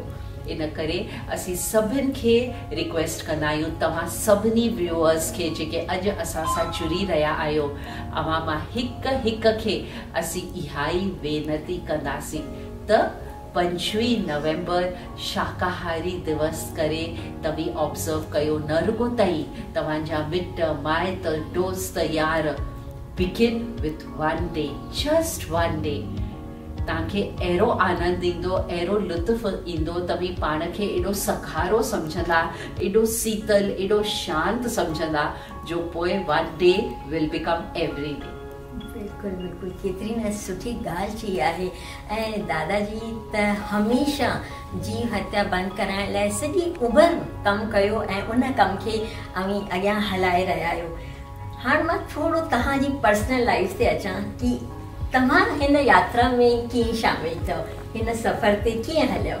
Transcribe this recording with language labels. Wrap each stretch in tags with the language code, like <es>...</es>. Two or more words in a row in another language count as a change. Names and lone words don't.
<sd>इन करे असीं सभिनि खे रिक्वेस्ट कंदा आहियूं, तव्हां सभिनी व्यूअर्स खे जेके अॼु असां सां जुड़ी रहिया आहियो, अव्हां मां हिकु खे असीं इहा ई वेनती कंदासीं त 25 नवंबर शाकाहारी दिवस करे तव्हीं ऑब्ज़र्व कयो। न रुगो तई तव्हांजा मिट माइट दोस्त यार,</sd> <en>begin with 1 day, just 1 day.</en> <sd>तव्हांखे अहिड़ो आनंद ईंदो, अहिड़ो लुत्फ़ ईंदो, तव्हीं पाण खे एॾो सखारो सम्झंदा, एॾो शीतल, एॾो शांत सम्झंदा, जो पोइ</sd> <en>1 day will become every day.</en> <sd>बिल्कुलु बिल्कुलु, केतिरी न सुठी ॻाल्हि चई आहे। ऐं दादाजी त हमेशह जीव हत्या बंदि कराइण लाइ सॼी उमिरि कमु कयो ऐं उन कम खे अव्हीं अॻियां हलाए रहिया आहियो। हाणे मां थोरो तव्हांजी</sd> <en>personal life</en> <sd>ते अचां कि तव्हां हिन यात्रा में कीअं शामिल थियो, हिन सफ़र ते कीअं हलियो?</sd>